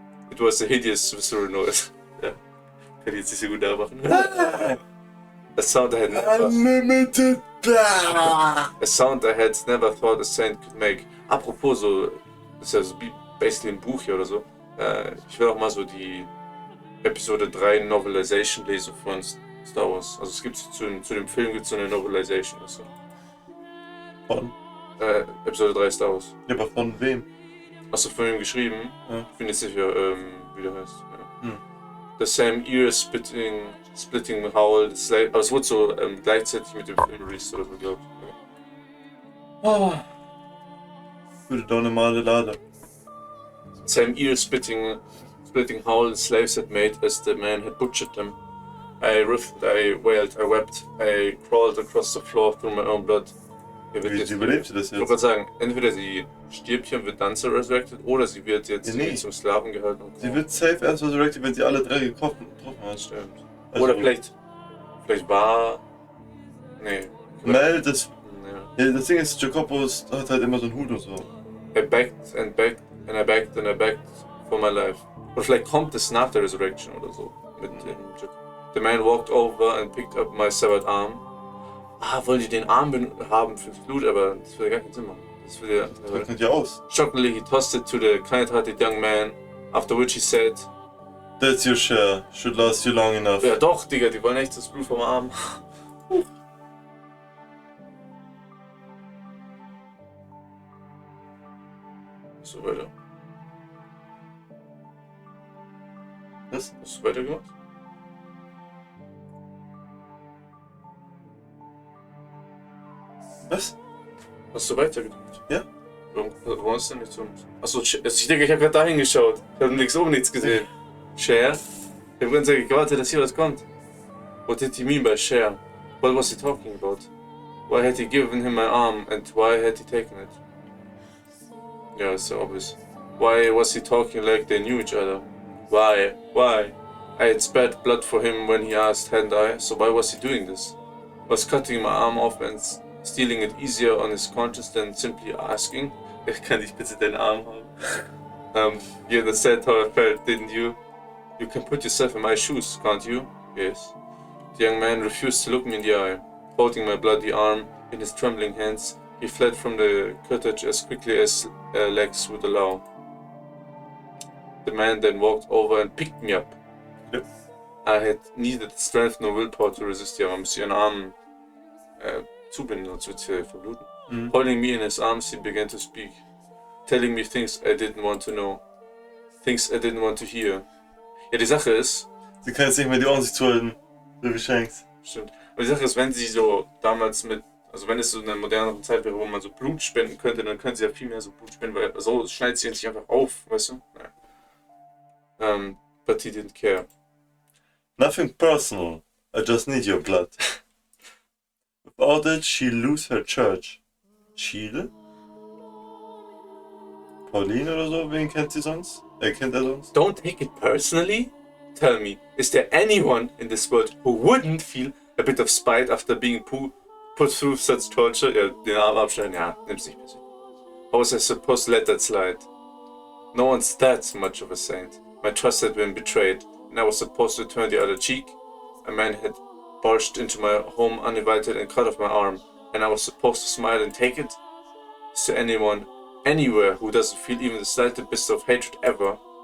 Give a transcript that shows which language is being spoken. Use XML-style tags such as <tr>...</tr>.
<en>It was a hideous visceral noise.</en> <de>Ja, kann ich jetzt nicht so gut nachmachen.</de> <en>A sound I had Unlimited. A sound I had never thought a saint could make.</en> <de>Apropos so, das ist ja so basically ein Buch hier oder so. Ich will auch mal so die Episode 3 Novelization lesen von Star Wars. Also es gibt zu dem Film gibt es so eine Novelization. Also. Von? Episode 3 Star Wars. Ja, aber von wem? Hast du von ihm geschrieben? Ja. Ich bin nicht sicher, wie der heißt. Ja.</de> <en>The same ear-splitting howl, the slave.</en> <de>Aber es wurde so gleichzeitig mit dem Film released oder so, glaube ich. Oh. Gute Donne Male Lade.</de> <en>Same ear-splitting howl the slaves had made as the man had butchered them. I writhed, I wailed, I wept, I crawled across the floor through my own blood.</en> <de>Wie überlebte das Ich wollte jetzt? gerade sagen, entweder sie stirbt hier und wird dann resurrected, oder sie wird jetzt Ja, nee. zum Sklaven gehalten. Und Sie wird safe erst resurrected, wenn sie alle 3 getroffen hat. Stimmt. Also, Oder vielleicht war... Nee. Mel, das Ja. Ding ist, Jacobus hat halt immer so einen Hut und so.</de> <en>I begged and begged and I begged and I begged for my life.</en> <de>Oder vielleicht kommt es nach der Resurrection oder so. Mit dem</de> <en>The man walked over and picked up my severed arm.</en> <de>Wollen die den Arm haben fürs Blut, aber das würde gar keinen Sinn machen. Das würde Trocknet ja aus.</de> <en>Shockingly, he tossed it to the kind-hearted young man, after which he said, That's your share. Should last you long enough.</en> <de>ja doch, Digga, die wollen echt das Blut vom Arm. So weiter. Was? Hast du weitergemacht? Was? Hast du weitergemacht? Ja. Warum hast du denn nicht so? Achso, ich denke, ich habe gerade da hingeschaut. Ich habe links oben nichts gesehen. Share? Ich habe ganz gewartet, dass hier was kommt.</de> <en>What did he mean by share? What was he talking about? Why had he given him my arm and why had he taken it? Yeah, it's so obvious. Why was he talking like they knew each other? Why? Why? I had spared blood for him when he asked, hadn't I? So why was he doing this? Was cutting my arm off and stealing it easier on his conscience than simply asking?</en> <de>Kann ich bitte deinen Arm haben?</de> <en>You understand how I felt, didn't you? You can put yourself in my shoes, can't you? Yes. The young man refused to look me in the eye. Holding my bloody arm in his trembling hands, he fled from the cottage as quickly as legs would allow. The man then walked over and picked me up. Yep. I had neither strength nor willpower to resist him.</en> <de>Man muss ihren Arm zubinden, sonst wird sie verbluten.</de> <en>Holding me in his arms, he began to speak, telling me things I didn't want to know, things I didn't want to hear.</en> <de>Ja, die Sache ist... Sie kann jetzt nicht mehr die Ohren sich zuhalten. So wie Shanks. Stimmt. Aber die Sache ist, wenn sie so damals also wenn es so in einer moderneren Zeit wäre, wo man so Blut spenden könnte, dann könnte sie ja viel mehr so Blut spenden, weil so schneidet sie sich einfach auf, weißt du?</de> <en>Naja. But he didn't care. Nothing personal. I just need your blood. Without it, she'll lose her church. Chile?</en> <de>Pauline oder so? Wen kennt sie sonst? Kennt er sonst?</de> <en>Don't take it personally? Tell me, is there anyone in this world who wouldn't feel a bit of spite after being put through such torture?</en> <de>Ja, den Arm abschneiden, ja, nimm's nicht persönlich.</de> <en>How was I supposed to let that slide? No one's that much of a saint. My trust had been betrayed, and I was supposed to turn the other cheek. A man had barged into my home uninvited and cut off my arm, and I was supposed to smile and take it? Is there anyone, anywhere, who doesn't feel even the slightest bit of hatred ever?</en>